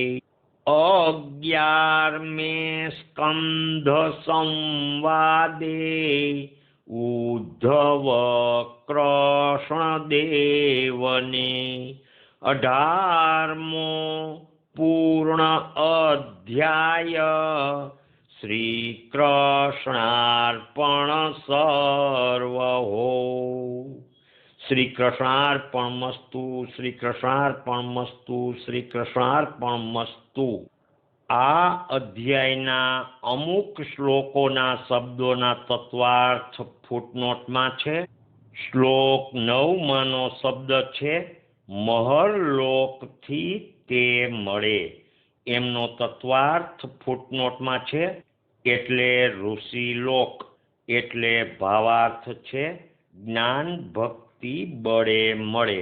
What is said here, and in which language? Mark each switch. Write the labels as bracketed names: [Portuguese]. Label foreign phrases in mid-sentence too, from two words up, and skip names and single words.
[Gujarati] 11 સ્કંધ સંવાદે ઉદ્ધવ કૃષ્ણદેવને 18મો પૂર્ણ અધ્યાય શ્રી કૃષ્ણાર્પણ સર્વહો। [Sanskrit] श्री कृष्णार्पणमस्तु, श्री कृष्णार्पणमस्तु, श्री कृष्णार्पणमस्तु। [Gujarati] આ અધ્યાયના અમુક શ્લોકોના શબ્દોના તત્વાર્થ ફૂટનોટમાં છે। શ્લોક 9માંનો શબ્દ છે મહરલોકથી તે મળે, એમનો તત્વાર્થ ફૂટનોટમાં છે, એટલે ઋષિલોક એટલે ભાવાર્થ છે જ્ઞાન ભક્તિ બળે મળે।